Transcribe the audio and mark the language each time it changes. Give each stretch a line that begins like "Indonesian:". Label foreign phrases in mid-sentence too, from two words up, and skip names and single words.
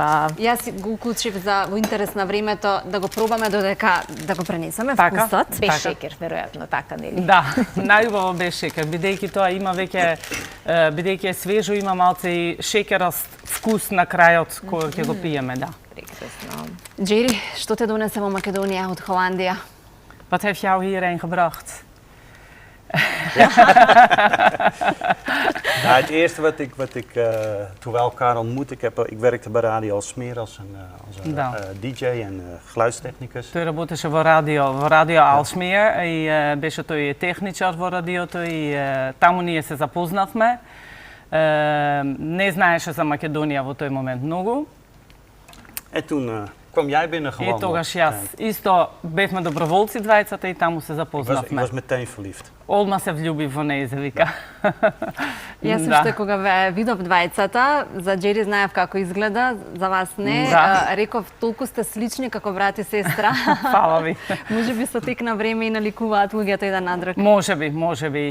Macedonian: Јас го уклучив во интерес на времето да го пробаме додека да го пренесеме вкусот. Без шекер, веројатно, така нели? Да, најубаво без шекер, бидејќи тоа има веќе бидејќи е свежо, има малце и шекераст вкус на крајот кој ќе го пиеме, да. Прекрасно. Джери, што те донесе во Македонија од Холандија?
Dutch: Wat heeft jou hierheen gebracht? Het eerste wat ik toen we elkaar ontmoetten, ik werkte bij Radio Alsmeer als een DJ en geluidstechnicus.
Macedonian: Той работеше во радио Алсмир и беше тој техничар во радиото и таму ние се запознавме. Не знаеше за Македонија во тој момент многу.
Dutch: En toen kwam jij binnen gewandeld.
Macedonian: И тогаш јас исто бевме доброволци двајцата и таму се запознавме.
Dutch: Ik was meteen verliefd.
Macedonian: Одма се влюби во неја, вика. Јас уште кога ве видов двајцата, за Джери знаев како изгледа, за вас не. Реков, толку сте слични како брат и сестра. Фала ви. Можеби со тек на време и наликуваат луѓето еден на друг. Можеби.